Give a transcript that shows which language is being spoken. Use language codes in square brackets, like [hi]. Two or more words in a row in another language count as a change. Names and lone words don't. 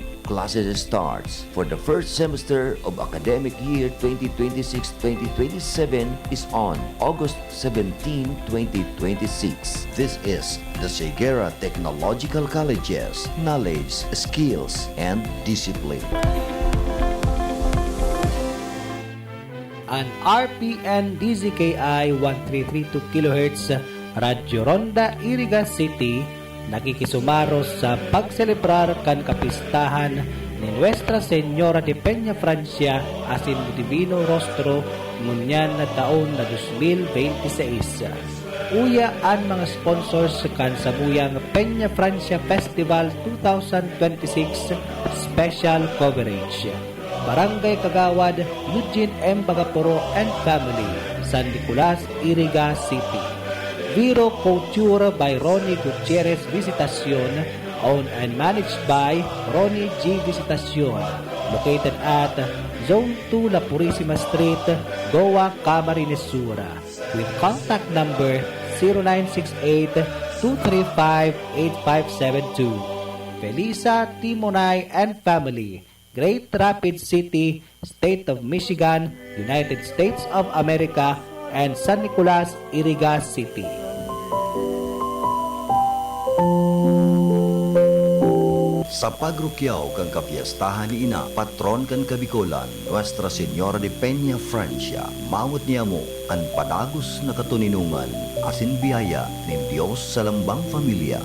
[en] Classes starts for the first semester of academic year 2026-2027 is on August 17, 2026. This is the Sigera Technological Colleges, knowledge, skills, and discipline. [bik] An RPN DZKI 1332 kHz Radyo Ronda, Iriga City nakikisumaros sa pagselebrar kan kapistahan ni Nuestra Señora de Peña Francia Asin Divino Rostro ngunyan na taon na 2026. Uya ang mga sponsors kan sabuyang Peña Francia Festival 2026 [en] special coverage. Barangay Kagawad, Eugene M. Bagaporo and Family, San Nicolas, Iriga City. Viro Couture by Ronnie Gutierrez Visitacion, owned and managed by Ronnie G. Visitacion, located at Zone 2 La Purisima Street, Goa, Camarines Sur, with contact number 0968-235-8572. Felisa, Timonay, and family, Great Rapids City, State of Michigan, United States of America, and San Nicolas, Iriga City. [bik] Sa pagrukyaw kang kapiestahan ni ina, patron kan Kabikolan, Nuestra Señora de Peña, Francia, maot niya mo ang padagos na katuninungan, asin biyaya ng Diyos sa lambang familia.